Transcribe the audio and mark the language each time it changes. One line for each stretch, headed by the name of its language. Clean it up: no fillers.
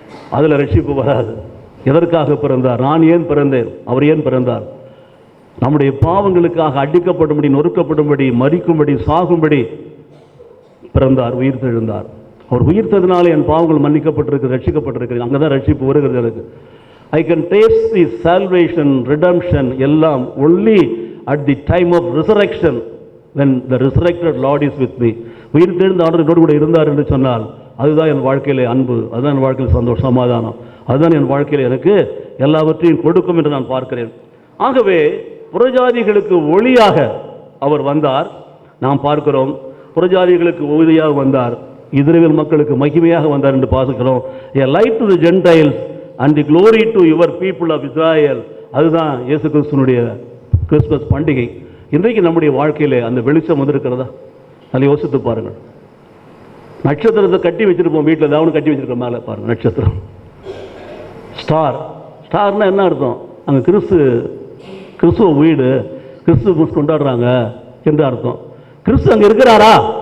Tamil: அதுல ரட்சிப்பு வராது. எதற்காக பிறந்தார்? நான் ஏன் பிறந்தேன்? அவர் ஏன் பிறந்தார்? நம்முடைய பாவங்களுக்காக அடிக்கப்படும்படி, நொறுக்கப்படும்படி, மரிக்கும்படி, சாகும்படி பிறந்தார், உயிர் தெழுந்தார். அவர் உயிர்த்ததினாலே என் பாவங்கள் மன்னிக்கப்பட்டிருக்கு, ரட்சிக்கப்பட்டிருக்கு. அங்கதான் ரட்சிப்பு வருகிறது எனக்கு.
English: I can taste the salvation, redemption எல்லாம் only at the time of resurrection, when the resurrected Lord is with me.
Tamil: உயிர் தெழுந்த ஆண்டவர் என்னோடு கூட இருந்தார் என்று சொன்னால் அதுதான் என் வாழ்க்கையிலே அன்பு, அதுதான் என் வாழ்க்கையில் சந்தோஷம், சமாதானம், அதுதான் என் வாழ்க்கையில் எனக்கு எல்லாவற்றையும் கொடுக்கும் என்று நான் பார்க்கிறேன். ஆகவே புறஜாதிகளுக்கு ஒளியாக அவர் வந்தார். நாம் பார்க்கிறோம், புறஜாதிகளுக்கு ஒளியாக வந்தார், இஸ்ரவேல் மக்களுக்கு மகிமையாக வந்தார் என்று பார்க்கிறோம்.
English: A light to the Gentiles and the glory to your people of Israel.
Tamil: அதுதான் இயேசு கிறிஸ்துவினுடைய கிறிஸ்துமஸ் பண்டிகை. இன்றைக்கு நம்முடைய வாழ்க்கையிலே அந்த வெளிச்சம் வந்திருக்கிறதா? அதை யோசித்து பாருங்கள். நட்சத்திரத்தை கட்டி வச்சிருப்போம் வீட்டில், ஏதாவது கட்டி வச்சிருக்கோம் மேலே பாருங்கள், நட்சத்திரம், ஸ்டார். ஸ்டார்னா என்ன அர்த்தம்? அங்கே கிறிஸ்துவ வீடு, கிறிஸ்துமஸ் கொண்டாடுறாங்க என்று அர்த்தம். கிறிஸ்து அங்கே இருக்கிறாரா?